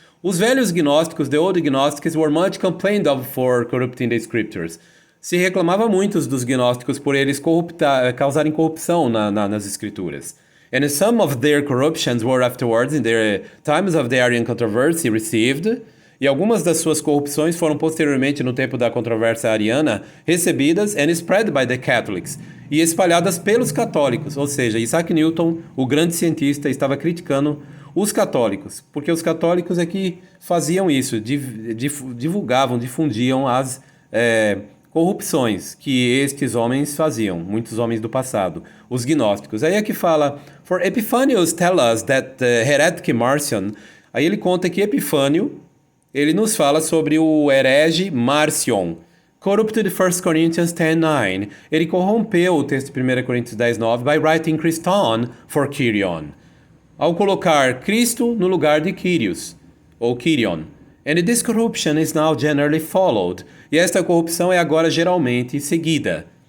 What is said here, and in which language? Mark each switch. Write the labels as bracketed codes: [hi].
[pt] Os velhos gnósticos, [en] the old Gnostics, were much complained of for corrupting the scriptures. [pt] Se reclamava muito dos gnósticos por eles causarem corrupção nas escrituras. [en] And some of their corruptions were afterwards, in the times of the Arian controversy, received. [pt] E algumas das suas corrupções foram posteriormente, no tempo da controvérsia ariana, recebidas [en] and spread by the Catholics, [pt] e espalhadas pelos católicos. Ou seja, Isaac Newton, o grande cientista, estava criticando os católicos, porque os católicos é que faziam isso, difundiam as corrupções que estes homens faziam, muitos homens do passado, os gnósticos. Aí é que fala, [en] for Epiphanius tell us that the heretic Marcion, [pt] aí ele conta que Epifânio, ele nos fala sobre o herege Marcion, [en] corrupted 1 Corinthians 10:9. [pt] Ele corrompeu o texto de 1 Coríntios 10:9 [en] by writing Christon for Kyrion, [pt] ao colocar Cristo no lugar de Kyrios, ou Kyrion. [en] And this corruption is now generally followed. [pt] E esta corrupção é agora geralmente seguida.